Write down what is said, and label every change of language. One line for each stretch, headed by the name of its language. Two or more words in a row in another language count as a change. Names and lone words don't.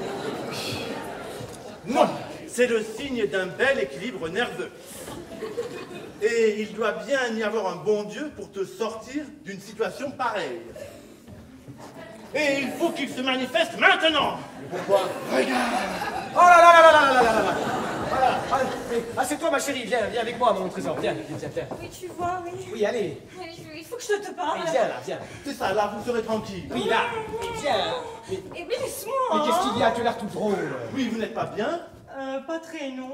French: Non, c'est le signe d'un bel équilibre nerveux. Et il doit bien y avoir un bon Dieu pour te sortir d'une situation pareille. Et il faut qu'il se manifeste maintenant. Pourquoi? Regarde. Oh là là là là là là là là là. Voilà. Ah, c'est toi ma chérie, viens avec moi mon trésor, viens. Oui, tu vois, oui. Oui, allez. Il faut que je te parle. Mais viens là, viens. C'est ça, là, vous serez tranquille. Oui, là. Mais viens. Eh bien, laisse-moi. Mais qu'est-ce qu'il y a? Tu as l'air tout drôle. Oui, vous n'êtes pas bien? Pas très, non.